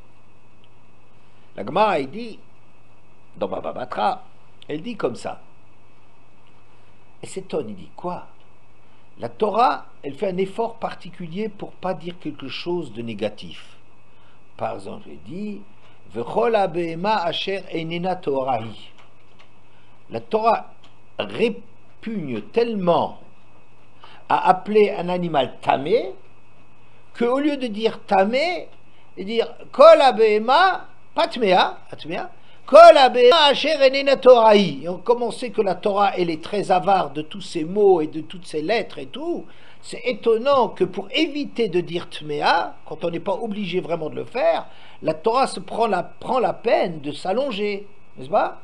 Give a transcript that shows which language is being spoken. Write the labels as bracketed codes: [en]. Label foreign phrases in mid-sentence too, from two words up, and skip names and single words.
[fr] La Gemara, elle dit, dans Baba Batra, elle dit comme ça. Elle s'étonne, il dit quoi? La Torah, elle fait un effort particulier pour pas dire quelque chose de négatif. Par exemple, elle dit [he] וכל הבהמה אשר איננה טהורה. [fr] La Torah répugne tellement à appeler un animal tamé qu'au lieu de dire tamé, de dire [he] כל הבהמה הטמאה, [fr] et on commençait que la Torah, elle est très avare de tous ces mots et de toutes ces lettres et tout. C'est étonnant que pour éviter de dire Tmea, quand on n'est pas obligé vraiment de le faire, la Torah prend la peine de s'allonger, n'est-ce pas?